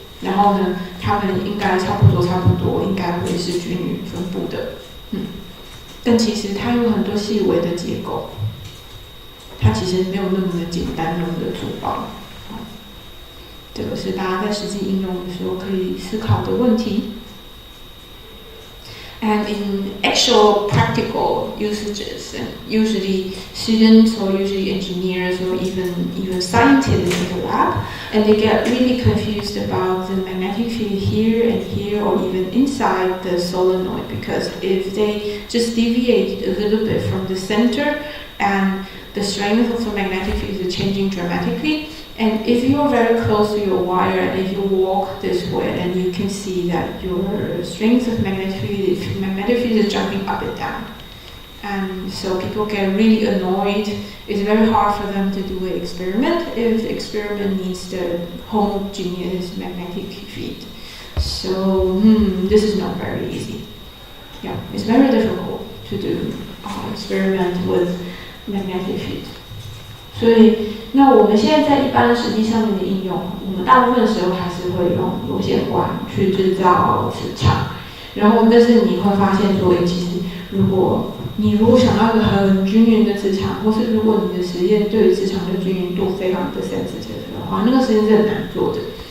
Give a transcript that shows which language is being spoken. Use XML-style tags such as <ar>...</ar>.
<zh>然后呢，它们应该差不多，应该会是均匀分布的。但其实它有很多细微的结构，它其实没有那么的简单，那么的粗暴。这个是大家在实际应用的时候可以思考的问题。</zh> <en>And in actual practical usages, and usually students or usually engineers or even scientists in the lab, and they get really confused about the magnetic field here and here, or even inside the solenoid, because if they just deviate a little bit from the center, and the strength of the magnetic field is changing dramatically. And if you are very close to your wire, and if you walk this way, then you can see that your strength of magnetic field is jumping up and down. And so people get really annoyed. It's very hard for them to do an experiment if the experiment needs the homogeneous magnetic field. So this is not very easy. Yeah, it's very difficult to do experiment with magnetic field.</en> <zh>所以，那我们现在在一般实际上面的应用，我们大部分时候还是会用螺线管去制造磁场。然后，但是你会发现说，其实如果想要一个很均匀的磁场，或是如果你的实验对于磁场的均匀度非常的 sensitive 的话，那个实验是很难做的。</zh>